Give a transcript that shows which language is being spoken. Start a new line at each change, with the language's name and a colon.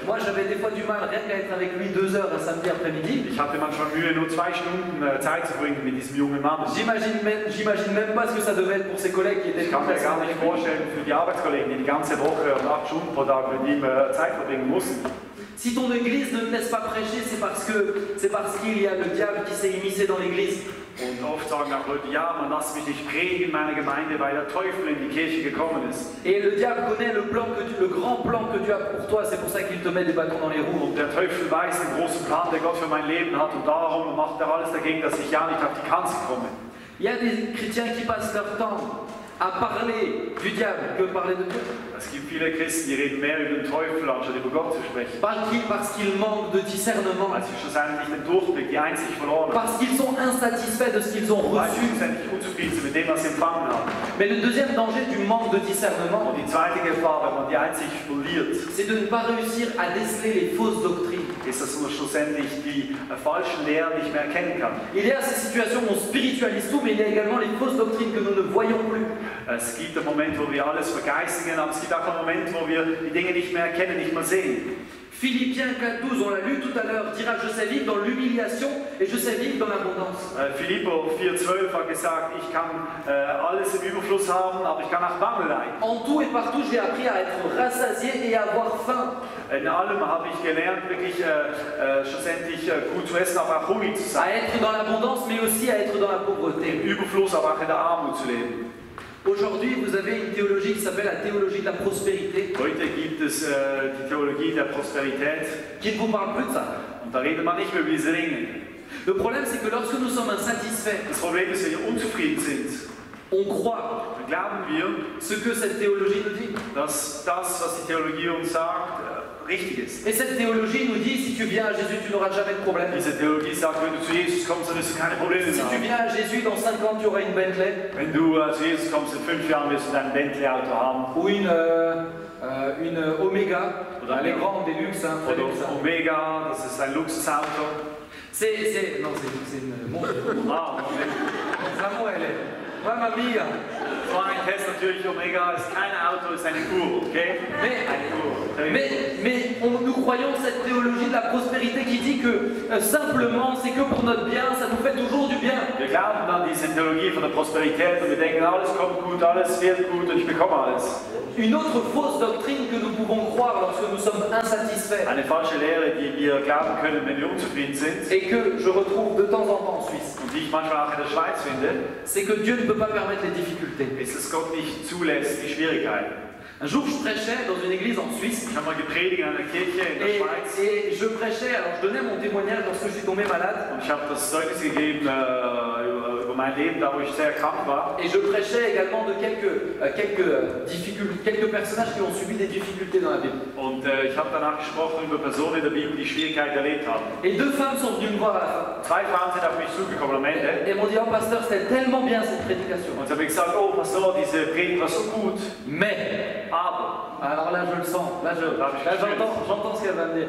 French: moi j'avais des fois du mal rien qu'à être avec lui 2 heures un samedi après-midi.
German: ich hatte manchmal Mühe, nur 2 Stunden Zeit zu bringen mit diesem jungen Mann.
French: J'imagine même pas ce que ça devait être pour ses collègues qui étaient
German: Ich kann mir gar nicht vorstellen, für die Arbeitskollegen, die die ganze Woche und 8 Stunden pro Tag mit ihm Zeit verbringen mussten.
French: Si ton église ne te laisse pas prêcher, c'est parce qu'il y a le diable qui s'est immiscé dans l'église.
German: Und oft sagen auch Leute, ja, man lasst mich nicht predigen in meiner Gemeinde, weil der Teufel in die Kirche gekommen ist.
French: Et le diable connaît le grand plan que Dieu a pour toi, c'est pour ça qu'il te met des bâtons dans les roues.
German: Und der Teufel weiß den großen Plan, der Gott für mein Leben hat, und darum macht er alles dagegen, dass ich ja nicht auf die Kanzel komme.
French: Il y a des chrétiens qui passent leur temps à parler du diable que parler de Dieu.
German: Es gibt viele Christen, die reden mehr über den Teufel, anstatt über Gott zu sprechen.
French: Parce qu'ils manquent de discernement.
German: Weil sie schlussendlich den Durchblick, die Einsicht verloren haben.
French: Parce qu'ils sont insatisfaits de ce qu'ils ont
German: Weil sie
French: reçu.
German: schlussendlich unzufrieden sind mit dem, was sie empfangen haben.
French: Mais le deuxième danger du manque de discernement,
German: Und die zweite Gefahr, wenn man die Einsicht verliert,
French: c'est de ne pas réussir à déceler les fausses doctrines.
German: ist, dass man schlussendlich die falschen Lehren nicht mehr erkennen kann.
French: Il y a ces situations où on spiritualise tout, mais il y a également les fausses doctrines que nous ne voyons plus.
German: Es gibt einen Moment, wo wir alles vergeistigen, aber es gibt auch einen Moment, wo wir die Dinge nicht mehr erkennen, nicht mehr sehen.
French: Philippiens 4.12, on l'a lu tout à l'heure, dira je sais vivre dans l'humiliation et je sais vivre dans l'abondance.
German: Philipper 4,12 hat gesagt, ich kann alles im Überfluss haben, aber ich kann auch Mangel leiden.
French: En tout et partout, j'ai appris à être rassasié et à avoir faim.
German: In allem habe ich gelernt, wirklich schlussendlich gut zu essen, aber auch hungrig zu
French: À
German: sein.
French: être dans l'abondance, mais aussi à être dans la pauvreté.
German: Überfluss, aber auch in der Armut zu leben.
French: Aujourd'hui, vous avez une théologie qui s'appelle la théologie de la prospérité,
German: Heute gibt es die Theologie der Prosperität
French: qui ne vous parle plus de ça.
German: und da redet man nicht mehr über diese Dinge.
French: Le problème, c'est que lorsque nous sommes insatisfaits,
German: Das Problem ist, wenn wir unzufrieden sind,
French: on croit
German: dann glauben wir,
French: ce que cette théologie nous dit.
German: dass das, was die Theologie uns sagt, richtig ist.
French: Et cette théologie nous dit, si tu viens à Jésus, tu n'auras jamais de problème.
German: Diese Theologie sagt, wenn du zu Jesus kommst, dann wirst du keine Probleme
French: Si
German: mehr
French: tu
German: haben.
French: viens à Jésus, dans 5 ans, tu auras une Bentley
German: Wenn du zu Jesus kommst, in 5 Jahren wirst du dein Bentley-Auto haben.
French: ou une Omega.
German: Oder
French: Elle est grande et luxe, hein, très luxe.
German: Oder
French: Hein.
German: Omega, das ist ein Luxusauto.
French: C'est une montre. Ah, Vraiment, elle est. Ouais, ma mia.
German: so ein Test natürlich, Omega ist kein Auto, ist eine Uhr, okay?
French: Mais,
German: Eine Uhr.
French: mais nous croyons cette théologie de la prospérité qui dit que simplement c'est que pour notre bien, ça nous fait toujours du bien.
German: Wir glauben an diese Theologie von der Prosperität und wir denken, alles kommt gut, alles wird gut und ich bekomme alles.
French: Une autre fausse doctrine que nous pouvons croire lorsque nous sommes insatisfaits
German: Eine falsche Lehre, die wir glauben können, wenn wir unzufrieden sind
French: et que je retrouve de temps en temps en Suisse,
German: und die ich manchmal auch in der Schweiz finde,
French: c'est que Dieu ne peut pas permettre les difficultés.
German: ist, dass Gott nicht zulässt, die Schwierigkeiten.
French: Un jour, je prêchais dans une église en Suisse
German: Ich habe mal gepredigt in einer Kirche in der Schweiz
French: et je prêchais, alors je donnais mon témoignage lorsque je suis tombé malade
German: und ich habe das Zeugnis gegeben über mein Leben, da wo ich sehr krank war.
French: et je prêchais également de quelques personnages qui ont subi des difficultés dans la Bible.
German: Und ich habe danach gesprochen über Personen in der Bibel, die Schwierigkeiten erlebt haben.
French: Et deux femmes sont venues me voir à la fin.
German: Zwei Frauen sind auf mich zugekommen am Ende
French: Et m'ont dit, oh pasteur, c'était tellement bien cette prédication.
German: und sie haben gesagt, oh Pastor, diese Predigt war so gut,
French: Mais,
German: aber,
French: alors là je le sens, là j'entends ce qu'elle va me dire.